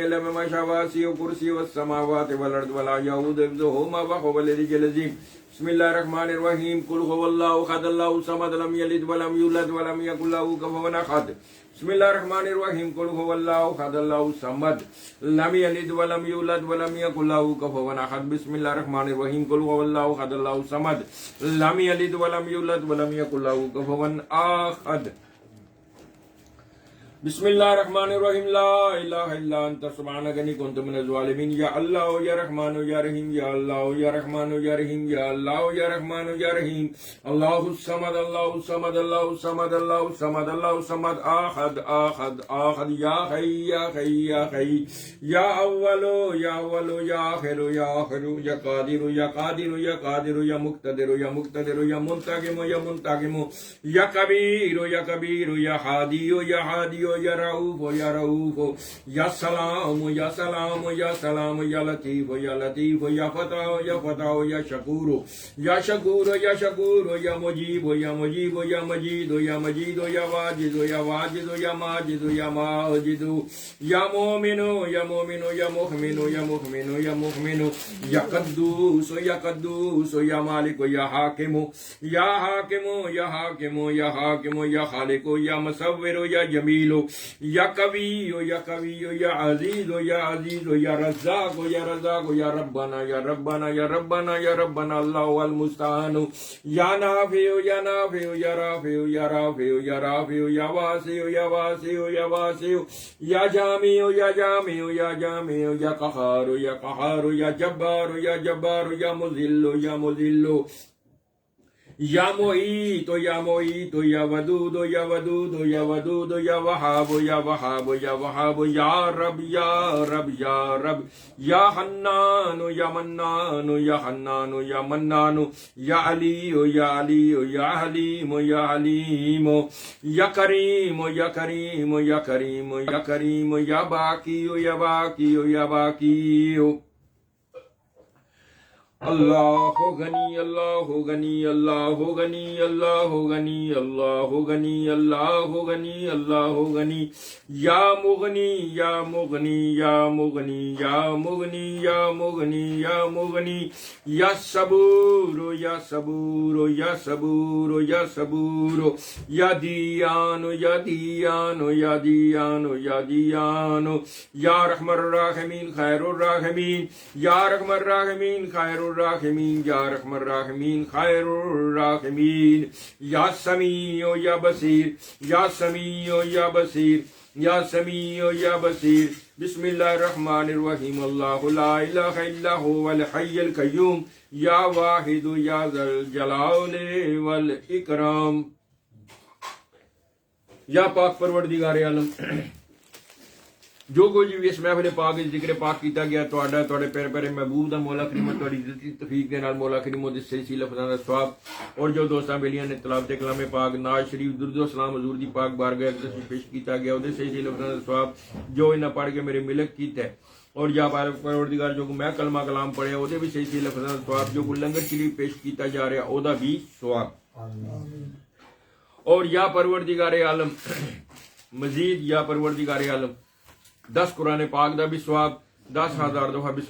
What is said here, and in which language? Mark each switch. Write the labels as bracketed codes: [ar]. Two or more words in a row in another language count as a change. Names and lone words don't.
[ar] الا بما شاء وسع کرسیہ السماوات والارض ولا یؤوده حفظہما وهو العلی العظیم بسم اللہ الرحمن الرحیم قل هو اللہ احد اللہ الصمد لم یلد ولم یولد ولم یکن له کفوا احد بسم اللہ الرحمن الرحیم قل هو اللہ احد اللہ الصمد لم یلد ولم یولد ولم یکن له کفوا احد بسم اللہ الرحمن الرحیم قل هو اللہ احد اللہ الصمد لم یلد ولم یولد ولم یکن له کفوا احد بسم اللہ الرحمن الرحیم لا الہ الا انت سبحانک انی کنت من الظالمین یا اللہ یا رحمان یا رحیم یا اللہ یا رحمان یا رحیم یا اللہ یا رحمان یا رحیم اللہ الصمد اللہ الصمد اللہ الصمد اللہ الصمد اللہ الصمد احد احد احد یا حی یا حی یا حی یا اول یا اول یا آخر یا آخر یا قادر یا قادر یا قادر یا مقتدر یا مقتدر یا منتقم یا منتقم یا کبیر یا کبیر یا ہادی یا ہادی یا رؤوف یا رؤوف یا سلام یا سلام یا سلام یا لطیف یا لطیف یا فتح یا فتح یا شکور یا شکور یا شکور یا مجیب یا مجیب یا مجید یا مجید یا واجد یا واجد یا ماجد یا ماجد یا مومن یا مومن یا مؤمن یا مؤمن یا مؤمن یا قدوس یا قدوس یا مالک یا حاکم یا حاکم یا حاکم یا حاکم یا خالق یا مصور یا جمیل یا کبی یا کبی یا عزیز یا عزیز یا رزاق یا رزاق یا ربنا یا ربنا یا ربنا یا ربنا اللہ المستعان یا نافع یا نافع یا رافع یا رافع یا رافع یا واسع یا واسع یا واسع یا جامع یا جامع یا جامع یا قہار یا قہار یا جبار یا جبار یا مذل یا مذل یا معیت یا معیت یا ودود یا ودود یا ودود یا وہاب یا وہاب یا وہاب یا رب یا رب یا رب یا حنان یا منان یا حنان یا منان یا علی یا علی یا حلیم یا حلیم یا کریم یا کریم یا کریم یا کریم یا باقی یا باقی یا باقی اللہ غنی اللہ غنی اللہ غنی اللہ غنی اللہ غنی اللہ غنی اللہ غنی یا مغنی یا مغنی یا مغنی یا مغنی یا مغنی یا مغنی یا صبور یا صبور یا صبور یا صبور یا دیان یا دیان یا دیان یا دیان یا رحم الراحمین خیر الراحمین یا رحم الراحمین خیر الراحمین یا رحم الراحمین خیر الراحمین یا سمیع یا بصیر یا سمیع یا بصیر یا سمیع یا بصیر بسم اللہ الرحمن الرحیم اللہ لا الہ الا هو الحی القیوم یا واحد یا ذا الجلال والاکرام [pa] یا پاک پروردگار عالم جو کوئی بھی اس محفل پاک ذکر پاک کیتا گیا تواڈے پیارے پیارے محبوب دا مولا کریم تواڈی عزتی توفیق دے نال مولا کریم دے صحیح لفظاں دا ثواب اور جو دوستاں بیلیاں نے تلاوت کلام پاک ناز شریف درود و سلام حضور دی پاک بارگاہ وچ پیش کیتا گیا اودے صحیح لفظاں دا ثواب جو انہاں پڑھ کے میرے ملک کیتا ہے اور یا پروردگار جو میں کلمہ کلام پڑھیا اودے بھی صحیح لفظاں دا ثواب جو لنگر شریف پیش کیتا جا رہا اودا بھی ثواب اور یا پروردگار عالم مزید یا پروردگار عالم 10 قرآن پاک دا بھی ثواب 10,000 دفعہ بسم